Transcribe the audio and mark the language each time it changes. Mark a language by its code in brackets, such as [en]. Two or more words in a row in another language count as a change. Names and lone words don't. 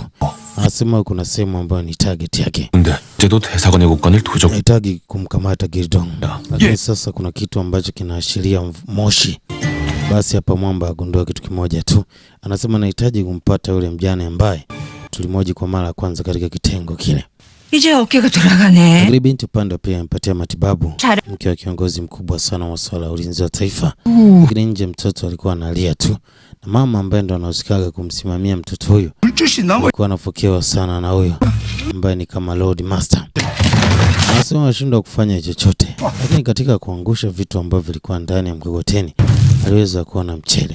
[sw] Anasema kuna sehemu ambayo ni target yake. Anahitaji kumkamata Girdong. Lakini sasa kuna kitu ambacho kinaashiria moshi. Basi hapa mwamba agundua kitu kimoja tu. Anasema anahitaji kumpata yule mjane ambaye tulimoji kwa mara ya kwanza katika kitengo kile. [ko] 이제 어깨가 돌아가네. [sw] Lakini binti upande pia amepatia matibabu. Mke wa kiongozi mkubwa sana wa masuala ya ulinzi wa taifa. Lakini nje mtoto alikuwa analia tu. Na mama ambaye ndo anahusikaga kumsimamia mtoto huyo alikuwa anafokewa sana na huyo ambaye ni kama [en] Lord Master. [sw] Anasema anashindwa kufanya chochote. Lakini katika kuangusha vitu ambavyo vilikuwa ndani ya mkokoteni aliweza kuona mchele.